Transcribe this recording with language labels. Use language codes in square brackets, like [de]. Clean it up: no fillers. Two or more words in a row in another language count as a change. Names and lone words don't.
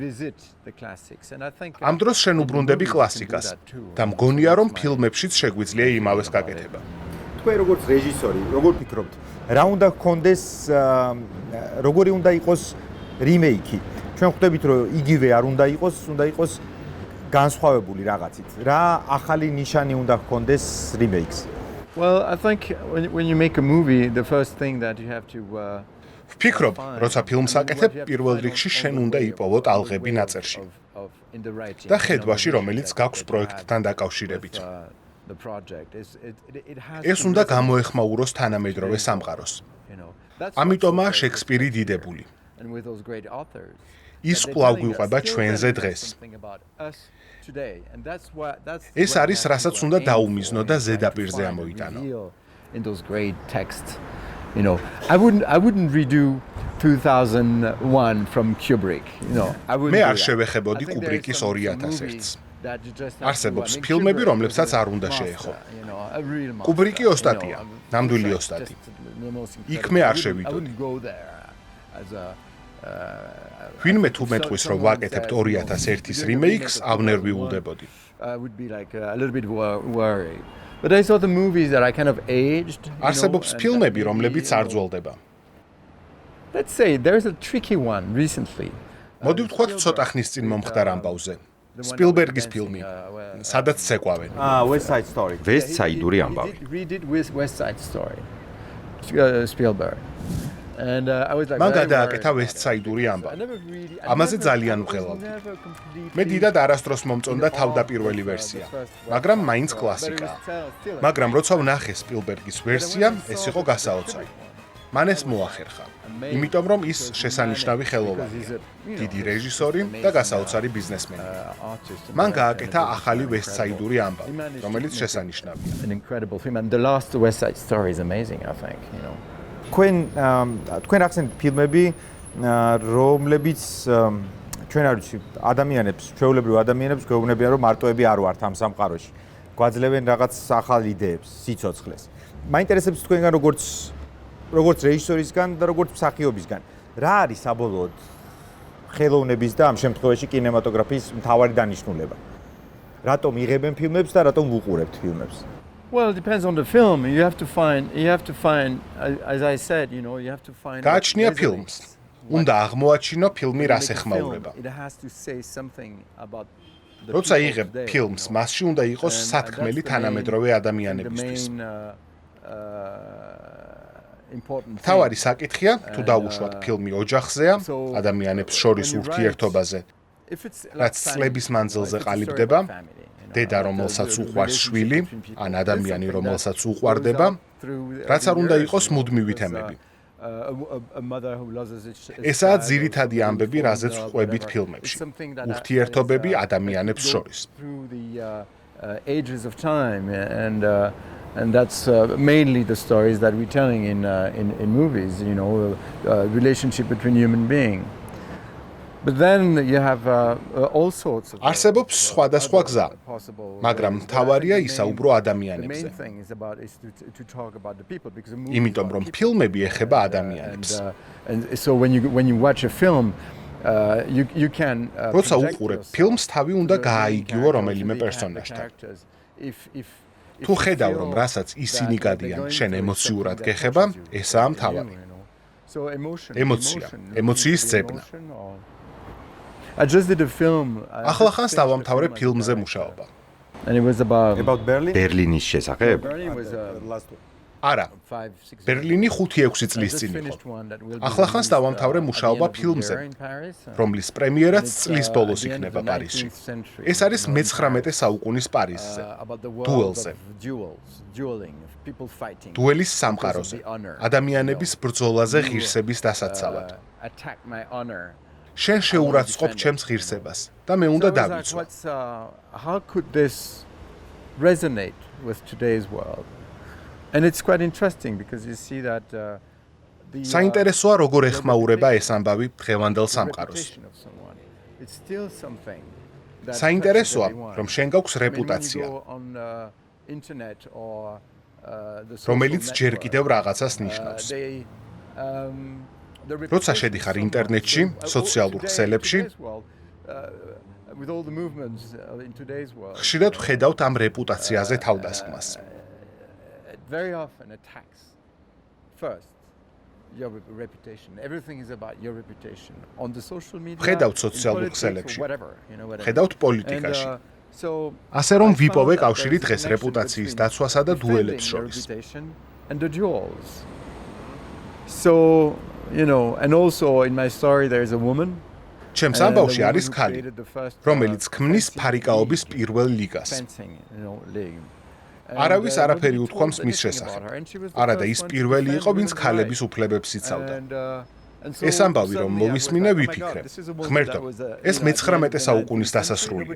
[ka] ამ დროს შენ უბრუნდები კლასიკას და მგონია, რომ ფილმებშიც შეგვიძლია იმავეს გაკეთება. თქვენ როგორც რეჟისორი, როგორ ფიქრობთ, რა უნდა გქონდეს, როგორი უნდა იყოს რიმეიკი? ჩვენ ხვდებით, რომ იგივე არ უნდა იყოს განსხვავებული რაღაცით. რა ახალი ნიშანი უნდა გქონდეს რიმეიქს? [en] Well, I think when you make a movie, the first thing that you have to [ka] ვფიქრობ, როცა ფილმს აკეთებ, პირველ რიგში შენ უნდა იპოვო ტალღები ნაწერში. და ხედვაში, რომელიც გაქვს პროექტთან დაკავშირებით. ეს უნდა გამოეხმაუროს თანამედროვე სამყაროს. ამიტომაა შექსპირი დიდებული. ის კვლავ გვიყვება ჩვენზე დღეს. ეს არის, რასაც უნდა დაუმიზნო და ზედაპირზე ამოიტანო. [en] You know, I wouldn't redo 2001 from Kubrick, you know. [ka] მე არ შევეხებოდი კუბრიკის 2001-ს. არსებობს ფილმები, რომლებსაც არ უნდა შეეხო. კუბრიკი ოსტატია, ნამდვილი ოსტატი. იქ მე არ შევიდოდი. ვინმე თუ მეტყვის, რომ ვაკეთებთ 2001-ის რიმეიქს, ავნერვიულდებოდი. [en] But I saw the movies that I kind of aged. [ka] არსებობს ფილმები, რომლებიც არ ძველდება. [en] Let's say there's a tricky one recently. [ka] მოდი ვთქვათ ცოტა ხნის წინ მომხდარ ამბავზე. სპილბერგის ფილმი, სადაც ცეკვავენ. West Side Story. ვესტსაიდური ამბავი. [en] Redid West Side Story. Spielberg. And I was like [ka] მან გადააკეთა ვესტსაიდური ამბავი. ამაზე ძალიან ვღელავდი. მე დიდად არასდროს მომწონდა თავდაპირველი ვერსია, მაგრამ მაინც კლასიკაა. მაგრამ როცა ვნახე სპილბერგის ვერსია, ეს იყო გასაოცარი. მან ეს მოახერხა, იმიტომ რომ ის შესანიშნავი ხელოვანია, დიდი რეჟისორი და გასაოცარი ბიზნესმენი. მან გააკეთა ახალი ვესტსაიდური ამბავი, რომელიც შესანიშნავია. [en] an incredible film, and the last West Side Story is amazing, I think, you know. [ka] თქვენ ახსენეთ ფილმები, რომლებიც ჩვენ არ ვიცი, ადამიანებს, ჩვეულებრივ ადამიანებს გვეუბნებიან, რომ მარტოები არ ვართ ამ სამყაროში. გვაძლევენ რაღაც ახალ იდეებს, სიცოცხლეს. მაინტერესებს თქვენგან როგორც რეჟისორისგან და როგორც მსახიობისგან, რა არის საბოლოოდ ხელოვნების და ამ შემთხვევაში კინემატოგრაფიის მთავარი დანიშნულება? რატომ იღებენ ფილმებს და რატომ ვუყურებთ ფილმებს? [en] Well, it depends on the film. You have to find, as I said, you know, you have to find. [ka] გააჩნია ფილმს. უნდა აღმოაჩინო ფილმი რას ეხმაურება. [en] It has to say something about the. [ka] როცა იღებ ფილმს, მასში უნდა იყოს სათქმელი თანამედროვე ადამიანებისთვის. თავარი საკითხია, თუ დაუშვათ ფილმი ოჯახზეა, ადამიანებს შორის ურთიერთობაზე, რაც წლების მანძილზე ყალიბდება, დედა რომელსაც უყვარს შვილი, ან ადამიანი რომელსაც უყვარდება, რაც არ უნდა იყოს მუდმივი თემები. ესაა ძირითადი ამბები, რაზეც ვყვებით ფილმებში. ურთიერთობები ადამიანებს შორის. [en] Ages of time and that's mainly the stories that we're telling in movies, you know, relationship between human beings. But then you have all sorts of [ka] არსებობს სხვადასხვა გზა, მაგრამ მთავარია ისაუბრო ადამიანებზე. იმიტომ რომ ფილმები ეხება ადამიანებს. [en] And so when you watch a film, you can [ka] როცა უყურებ ფილმს, თავი უნდა გააიგიო რომელიმე პერსონაჟთან. თუ ხედავ რომ რასაც ისინი გადიან, შენ ემოციურად გეხება, ესაა მთავარი. ემოციის ძებნა. [en] I just did a film. [ka] ახლახანს დავამთავრე ფილმზე მუშაობა. [en] And it was about Berlin? [ka] ბერლინის შესახებ? [en] Berlin was [ka] არა, ბერლინი 5-6 წლის წინ იყო. ახლახანს დავამთავრე მუშაობა ფილმზე, რომლის პრემიერაც წლის ბოლოს იქნება პარიზში. ეს არის მე-19 საუკუნის პარიზზე, დუელზე. დუელის სამყაროზე, ადამიანების ბრძოლაზე ღირსების დასაცავად. შენ შეურაცხყოფ ჩემს ღირსებას და მე უნდა დავიცვა. [en] How could this resonate with today's world? And it's quite interesting because you see that [ka] საინტერესოა როგორ ეხმაურება ეს ამბავი დღევანდელ სამყაროს. [en] It's still something. [ka] საინტერესოა, რომ შენ გაქვს რეპუტაცია, რომელიც ჯერ კიდევ რაღაცას ნიშნავს. როცა შედიხარ ინტერნეტში, სოციალურ ქსელებში, ხშირად ვხედავთ ამ რეპუტაციაზე თავდასხმას. [en] Very often attacks first your reputation. Everything is about your reputation on the social media. [ka] ხედავთ სოციალურ ქსელებში. ხედავთ პოლიტიკაში. ასე რომ ვიპოვე კავშირი დღეს რეპუტაციის დაცვასა და დუელებს შორის. [en] And the duels. So, you know, and also in my story there is a woman. [ka] ჩემს ამბავში არის ქალი, რომელიც ქმნის ფარიკაობის პირველ ლიგას. არავის არაფერი უთქვამს მის შესახებ. არადა ის პირველი იყო, ვინც ქალების უფლებებს იცავდა. ეს ამბავი რომ მოვისმინე, ვიფიქრე. ღმერთო, ეს მე-19 საუკუნის დასასრულია.